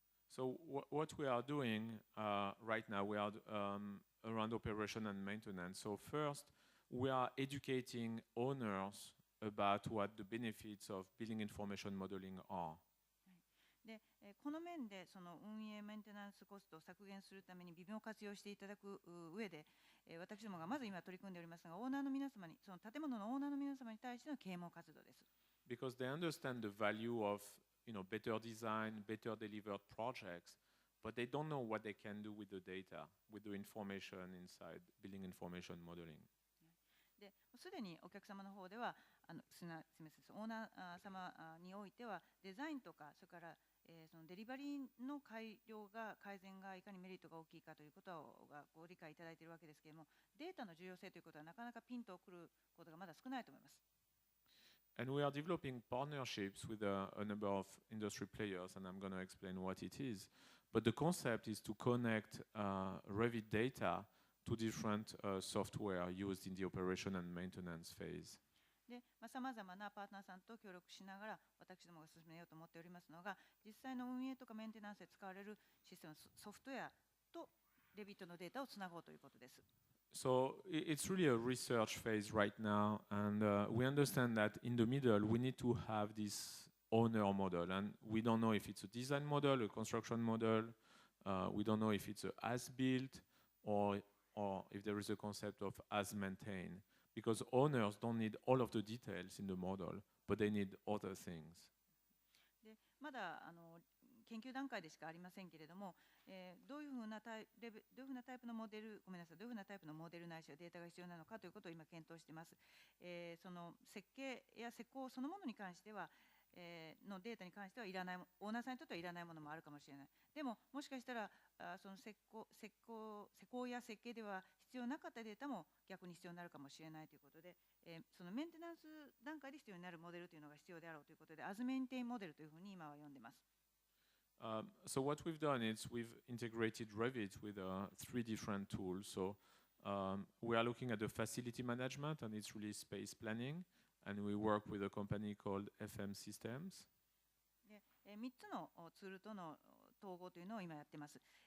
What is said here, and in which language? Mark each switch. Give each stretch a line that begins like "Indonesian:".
English: So what we are doing right now, we are around operation and maintenance. So first, we are educating owners about what the benefits of building information modeling are.
Japanese: で、この面でその運営メンテナンスコストを削減するために微妙を活用していただく上で、私どもがまず今取り組んでおりますが、オーナーの皆様に、その建物のオーナーの皆様に対しての啓蒙活動です。
English: Because they understand the value of better design, better delivered projects, but they don't know what they can do with the data, with the information inside building information modeling.
Japanese: で、すでにお客様の方では、すみません、オーナー様においてはデザインとか、それから、そのデリバリーの改善がいかにメリットが大きいかということがご理解いただいているわけですけれども、データの重要性ということはなかなかピンとくることがまだ少ないと思います。
English: And we are developing partnerships with a number of industry players, and I'm going to explain what it is. But the concept is to connect Revit data to different software used in the operation and maintenance phase.
Japanese: で、さまざまなパートナーさんと協力しながら私どもが進めようと思っておりますのが、実際の運営とかメンテナンスで使われるシステム、ソフトウェアとRevitのデータをつなごうということです。
English: So it's really a research phase right now, and we understand that in the middle we need to have this owner model, and we don't know if it's a design model, a construction model, we don't know if it's a as-built or if there is a concept of as-maintained, because owners don't need all of the details in the model, but they need other things.
Japanese: で、まだ研究段階でしかありませんけれども、どういうふうなタイプのモデル、どういうふうなタイプのモデルないしはデータが必要なのかということを今検討しています。その設計や施工そのものに関しては、のデータに関してはいらない、オーナーさんにとってはいらないものもあるかもしれない。でも、もしかしたらその施工や設計では必要なかったデータも逆に必要になるかもしれないということで、そのメンテナンス段階で必要になるモデルというのが必要であろうということで、アズメンテインモデルというふうに今は呼んでます。
English: So what we've done is we've integrated Revit with 3 different tools. So we are looking at the facility management, and it's really space planning. And we work with a company called FM Systems.
Japanese: で、3つのツールとの統合というのを今やってます。